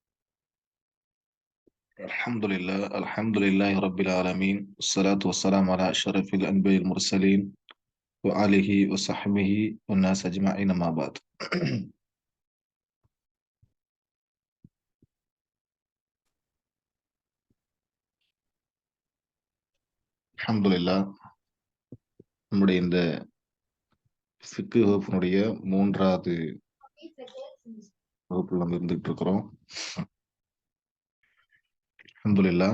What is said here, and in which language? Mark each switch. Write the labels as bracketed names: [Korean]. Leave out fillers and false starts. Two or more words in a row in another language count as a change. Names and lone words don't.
[Arabic] الحمد لله رب العالمين، والصلاة والسلام على أشرف الأنبياء المرسلين وآله وصحبه والناس أجمعين ما بعد. الحمد لله. [Tamil] நம்முடைய இந்த ஃபிக்கு வகுப்பினுடைய மூன்றாவது வகுப்பில் நம்ம இருந்துகிட்டு இருக்கிறோம். அல்ஹம்துலில்லாஹ்.